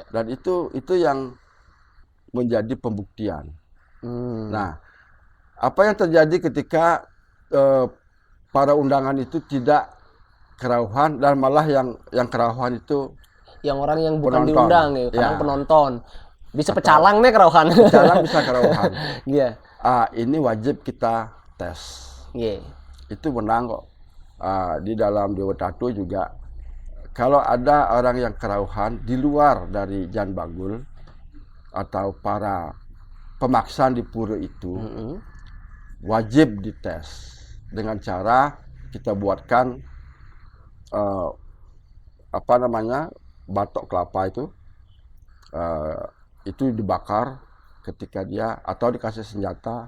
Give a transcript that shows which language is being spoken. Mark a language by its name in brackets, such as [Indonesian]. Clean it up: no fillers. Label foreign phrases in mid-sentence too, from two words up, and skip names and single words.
[Indonesian] Dan itu yang menjadi pembuktian. Nah, apa yang terjadi ketika para undangan itu tidak kerauhan, dan malah yang kerauhan itu yang orang yang bukan penonton. Diundang ya, kadang penonton. Bisa pecalang nih kerauhan. Pecalang bisa kerauhan. Iya. Ini wajib kita tes. Iya. Itu menang kok. Di dalam Dewa Tatu juga, kalau ada orang yang kerauhan di luar dari Jan Bagul atau para pemaksaan di pura itu, wajib dites dengan cara kita buatkan batok kelapa itu dibakar ketika dia, atau dikasih senjata.